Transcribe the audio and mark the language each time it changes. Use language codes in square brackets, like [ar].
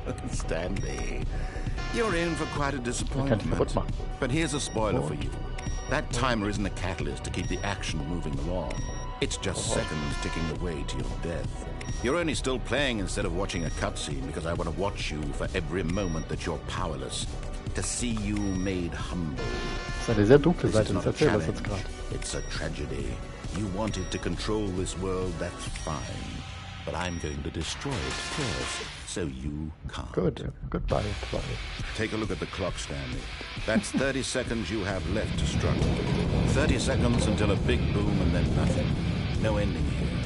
[en] Stanley, you're in for quite a disappointment. But here's a spoiler for you. That timer isn't a catalyst to keep the action moving along. It's just seconds ticking away to your death. You're only still playing instead of watching a cutscene because I want to watch you for every moment that you're powerless. To see you made humble. [de] Das ist eine sehr dunkle Seite des Erzählers jetzt gerade. [en] It's a tragedy. You wanted to control this world, that's fine. But I'm going to destroy it first, so you can't. Good. Goodbye. Take a look at the clock, Stanley. That's 30 seconds you have left to struggle. 30 seconds until a big boom and then nothing. No ending here.